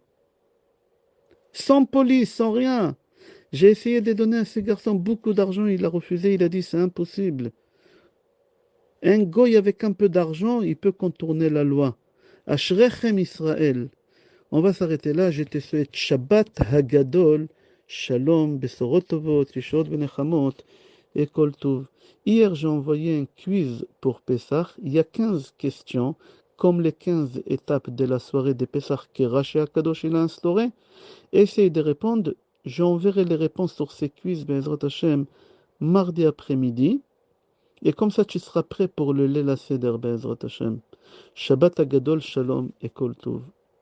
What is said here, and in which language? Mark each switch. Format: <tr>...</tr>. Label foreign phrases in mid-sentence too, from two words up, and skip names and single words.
<fr>Sans police, sans rien. J'ai essayé de donner à ce garçon beaucoup d'argent, il a refusé, il a dit c'est impossible. Un goy avec un peu d'argent, il peut contourner la loi.</fr> <he>אשריכם ישראל.</he> <fr>On va s'arrêter là. Je te souhaite</fr> <he>שבת הגדול,</he> <fr>Shalom,</fr> <he>בשורות טובות, ישועות ונחמות</he> <fr>et</fr> <he>כל טוב.</he> <fr>Hier, j'ai envoyé un quiz pour Pessah. Il y a 15 questions, comme les 15 étapes de la soirée de Pessah que Rashi Akadosh il a instauré. Essayez de répondre. J'enverrai les réponses sur ces quiz,</fr> <he>בעזרת השם,</he> <fr>mardi après-midi. Et comme ça, tu seras prêt pour le</fr> <he>ליל סדר, בעזרת השם. שבת הגדול,</he> <fr>Shalom et</fr> <he>כל טוב.</he>